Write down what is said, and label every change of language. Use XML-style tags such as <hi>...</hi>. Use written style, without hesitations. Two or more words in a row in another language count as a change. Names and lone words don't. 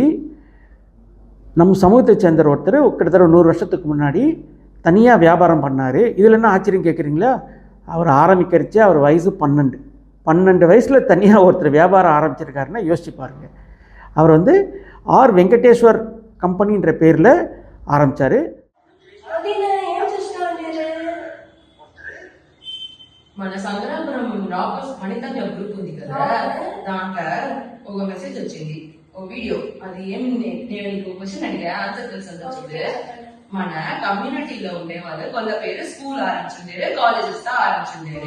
<ta>நம் சமூகத்தை சேர்ந்த ஒருத்தர் கிட்டத்தட்ட 100 வருஷத்துக்கு முன்னாடி தனியாக வியாபாரம் பண்ணார். இதில் என்ன ஆச்சரியம் கேட்குறீங்களா? அவர் ஆரம்பிக்கிறச்சு அவர் வயசு 12 வயசில் தனியாக ஒருத்தர் வியாபாரம் ஆரம்பிச்சிருக்காருன்னா யோசிச்சு பாருங்கள். அவர் ஆர் வெங்கடேஸ்வர் கம்பெனின்ற பேரில் ஆரம்பித்தார்.</ta> <te>మన సంగ్రాపురం రాకర్స్ వనిత క్లబ్ గ్రూప్ ఉంది కదా, దాంట్లో ఒక మెసేజ్ వచ్చింది, ఒక వీడియో. అది ఏం నేను నీకు క్వశ్చన్ అడిగా, ఆన్సర్ తెలుసు అని వచ్చింది. మన కమ్యూనిటీలో ఉండే వాళ్ళు కొంత పేరు స్కూల్ ఆరంభించారు, కాలేజెస్ ఆరంభించారు.</te>